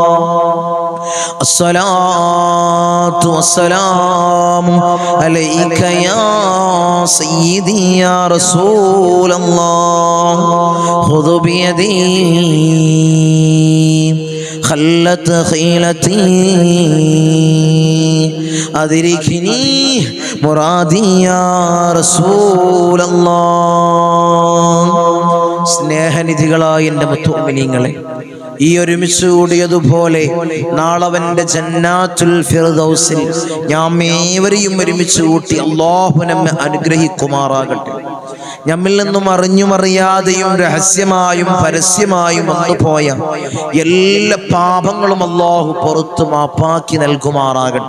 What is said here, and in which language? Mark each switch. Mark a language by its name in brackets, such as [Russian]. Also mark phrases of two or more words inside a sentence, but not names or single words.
[Arabic] الصلاة والسلام عليك يا سيدي يا رسول الله. خذ بيدي خلت خيلتي أدركني مرادي يا رسول الله. [Malayalam] സ്നേഹനിധികളായ എൻ്റെ മുത്തുമിനീങ്ങളെ, ഈ ഒരുമിച്ച് കൂടിയതുപോലെ നാളവന്റെ [Arabic] جنات الفردوس [Malayalam] നാം ഏവരെയും ഒരുമിച്ച് കൂട്ടി അല്ലാഹു നമ്മെ അനുഗ്രഹിക്കുമാറാകട്ടെ. നമ്മിൽ നിന്നും അറിഞ്ഞും അറിയാതെയും രഹസ്യമായും പരസ്യമായും വന്നുപോയ എല്ലാ പാപങ്ങളും അല്ലാഹു പുറത്തു മാപ്പാക്കി നൽകുമാറാകട്ടെ.